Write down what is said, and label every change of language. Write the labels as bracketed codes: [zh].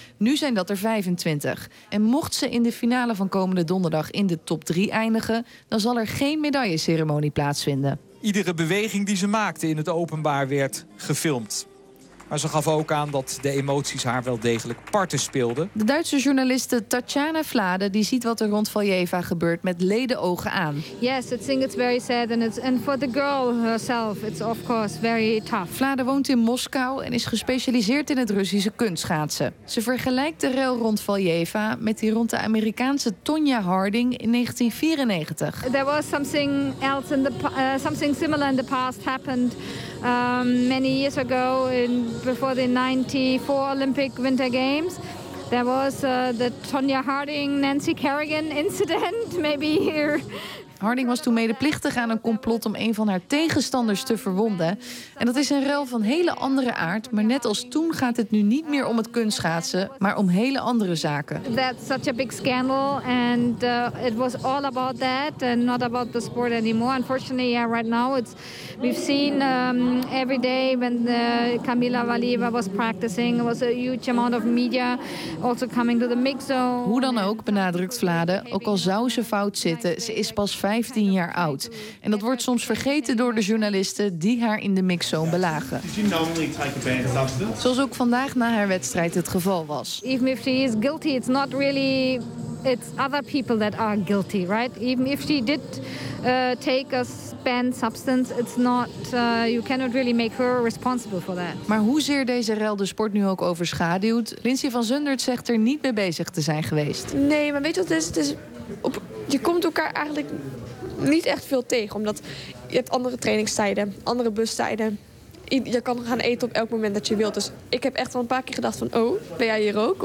[nl] Nu zijn dat er 25. En mocht ze in de finale van komende donderdag in de top 3 eindigen, dan zal er geen medailleceremonie plaatsvinden. Iedere beweging die ze maakte in het openbaar werd gefilmd. Maar ze gaf ook aan dat de emoties haar wel degelijk parten speelden. De Duitse journaliste Tatjana Vlade die ziet wat er rond Valieva gebeurt met leden ogen aan. [en] Yes, I think it's very sad and it's and for the girl herself it's of course very tough. [nl] Vlade woont in Moskou en is gespecialiseerd in het Russische kunstschaatsen. Ze vergelijkt de rel rond Valieva met die rond de Amerikaanse Tonya Harding in 1994. [en] There was something else in the something similar in the past happened many years ago in before the 94 Olympic Winter Games. There was the Tonya Harding, Nancy Kerrigan incident, maybe here. [nl] Harding was toen medeplichtig aan een complot om een van haar tegenstanders te verwonden. En dat is een ruil van hele andere aard. Maar net als toen gaat het nu niet meer om het kunstschaatsen, maar om hele andere zaken. [en] That's such a big scandal. And it was all about that and not about the sport anymore. Unfortunately, right now it's we've seen every day when Kamila Valieva was practicing. It was a huge amount of media also coming to the mix zone. [nl] Hoe dan ook, benadrukt Vlade. Ook al zou ze fout zitten, ze is pas 15 jaar oud. En dat wordt soms vergeten door de journalisten die haar in de mixzone belagen. Zoals ook vandaag na haar wedstrijd het geval was. [en] Even if she is guilty, it's not really it's other people that are guilty, right? Even if she did take a banned substance, it's not you cannot really make her responsible for that. [nl] Maar hoezeer deze rel de sport nu ook overschaduwt, Lindsay van Zundert zegt er niet mee bezig te zijn geweest. Nee, maar weet je wat het is? Het is op, je komt elkaar eigenlijk niet echt veel tegen, omdat je hebt andere trainingstijden, andere bustijden. Je kan gaan eten op elk moment dat je wilt. Dus ik heb echt al een paar keer gedacht van, oh, ben jij hier ook?